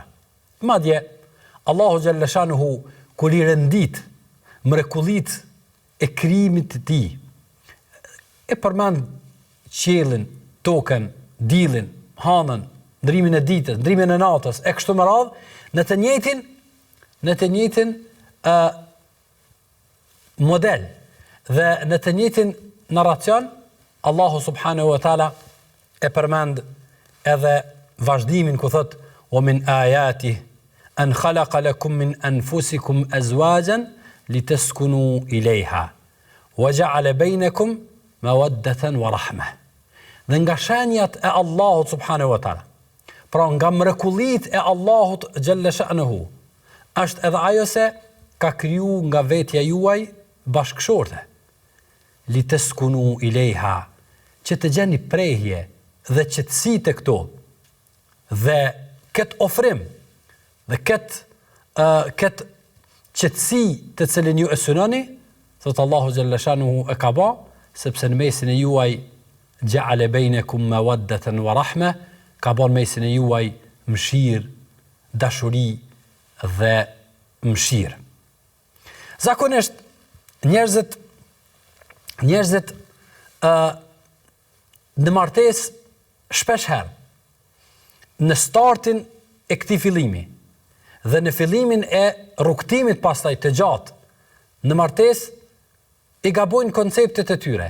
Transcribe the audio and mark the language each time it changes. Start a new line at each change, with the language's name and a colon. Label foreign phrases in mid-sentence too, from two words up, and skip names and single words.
Albanian: Madje Allahu
Arabic: جل شأنه
Albanian: kur i rendit mrekullitë e krijimit të tij, e përmend qiellin, tokën, diellin, hanën, ndrimin e ditës, ndrimin e natës, e kështu me radhë, në të njëjtin model dhe në të njëjtin narracion, Allahu
Arabic: سبحانه وتعالى
Albanian: e përmend edhe vazhdimin ku thot:
Arabic: "ومن آياته أن خلق لكم من أنفسكم أزواجا لتسكنوا إليها وجعل بينكم مودة ورحمة."
Albanian: Dhe nga shenjat e Allahut
Arabic: سبحانه وتعالى,
Albanian: pra nga mrekullitë e Allahut
Arabic: جل شأنه,
Albanian: është edhe ajo se ka kriju nga vetja juaj bashkëshorte.
Arabic: لتسكنوا إليها,
Albanian: që të gjeni prehje dhe qetësi të këto, dhe këtë ofrim, dhe këtë qetësi të cilin ju e synoni, thot Allahu
Arabic: جل شأنه
Albanian: e ka ba, sepse në mesin e juaj
Arabic: جعل بينكم مودة ورحمة,
Albanian: ka bën mesin e juaj mëshirë, dashuri dhe mëshirë. Zakonisht njerëzit në martesë shpesh herë në startin e këtij fillimi dhe në fillimin e rrugtimit pastaj të gjatë në martesë i gabojnë konceptet e tyre.